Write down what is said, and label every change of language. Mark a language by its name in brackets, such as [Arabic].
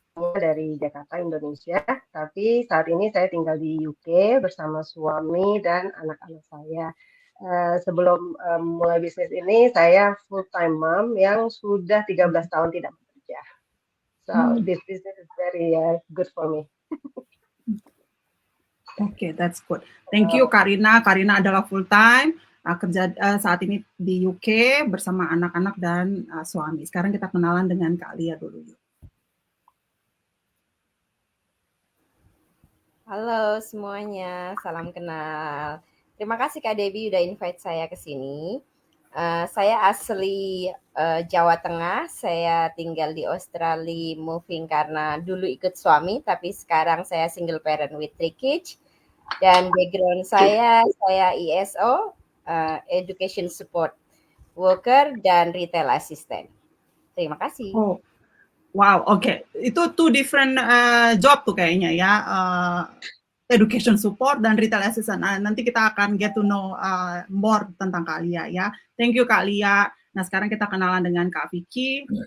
[Indonesian] Dari Jakarta, Indonesia, tapi saat ini saya tinggal di UK bersama suami dan anak-anak saya. Sebelum mulai bisnis ini, saya full time mom yang sudah 13 tahun tidak bekerja. [English] So this business is very good for me. Oke, that's good. Thank you Karina. [Indonesian] Karina adalah full time kerja saat ini di UK bersama anak-anak dan suami. Sekarang kita kenalan dengan Kak Lia dulu. Halo semuanya, salam kenal. Terima kasih Kak Debbie udah invite saya ke sini. Saya asli Jawa Tengah, saya tinggal di Australia moving karena dulu ikut suami, tapi sekarang saya [English] single parent with 3 kids. [Indonesian] Dan background saya ESO, Education Support Worker, dan Retail Assistant. Terima kasih. Oh, wow, oke. Itu [English] two different job [Indonesian] tuh kayaknya ya. Education support dan retail assistant. Nanti kita akan [English] get to know more [Indonesian] tentang Kak Lia ya. [English] Thank you [Indonesian] Kak Lia. Nah sekarang kita kenalan dengan Kak Vicky.